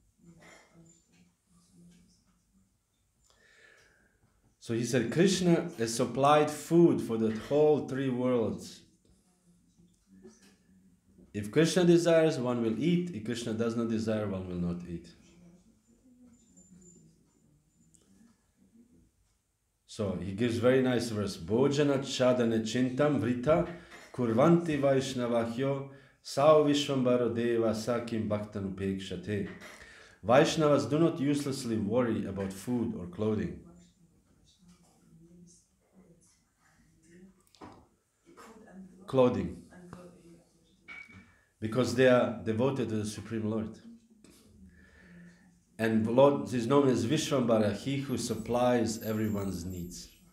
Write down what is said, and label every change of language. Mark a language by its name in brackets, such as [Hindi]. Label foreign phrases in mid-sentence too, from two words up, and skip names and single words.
[English] So he said, Krishna has supplied food for the whole three worlds. If Krishna desires, one will eat. If Krishna does not desire, one will not eat. So he gives very nice verse. [Sanskrit] भोजन छादने चिन्तां वृथा कुर्वन्ति वैष्णवाः यो असौ विश्वम्भरो देवः स किं भक्तानुपेक्षते. [English] Vaishnavas do not uselessly worry about food or clothing. Because they are devoted to the Supreme Lord. And Lord is known as Vishvambara, he who supplies everyone's needs.